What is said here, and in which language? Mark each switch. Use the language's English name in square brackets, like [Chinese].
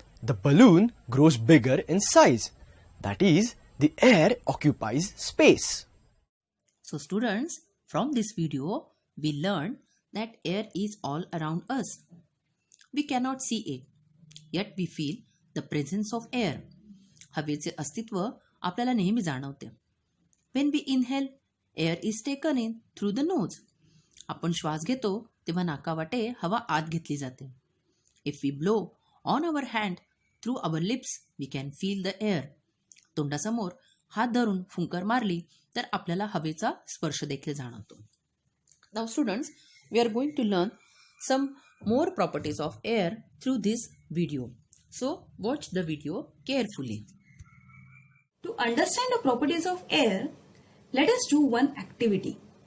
[English] The balloon grows bigger in size. That is, the air occupies space. So students, from this video, we learned that air is all around us. We cannot see it, yet we feel the presence of air. [Marathi] हवेचे अस्तित्व आपल्याला नेहमी जाणवते. [English] When we inhale, air is taken in through the nose. [Marathi] आपण श्वास घेतो तेव्हा नाकावाटे हवा आत घेतली जाते. [English] If we blow on our hand through our lips, we can feel the air. [Marathi] तोंडासमोर हात धरून फुंकर मारली तर आपल्याला हवेचा स्पर्श देखील जाणवतो. [English] Now students, we are going to learn some more properties of air through this video. So watch the video carefully. To understand the properties of air, let us do one activity.